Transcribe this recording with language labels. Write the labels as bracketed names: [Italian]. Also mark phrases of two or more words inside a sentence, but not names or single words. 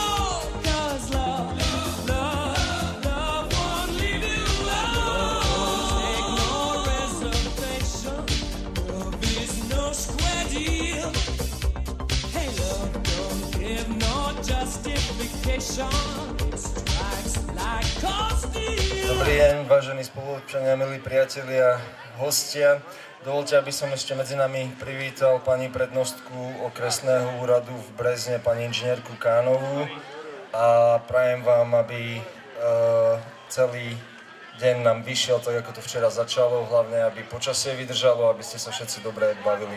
[English] 'Cause love won't leave you alone. Take no reservation. Love is no square deal. Hey, love don't give no justification. It strikes like cold steel. [Slovak] Dobrý deň, vážení spoluobčania, milí priatelia, hostia. Dovoľte, aby som ešte medzi nami privítal pani prednostku okresného úradu v Brezne, pani inžinierku Kánovú, a prajem vám, aby celý deň nám vyšiel tak, ako to včera začalo, hlavne aby počasie vydržalo, aby ste sa všetci dobre bavili.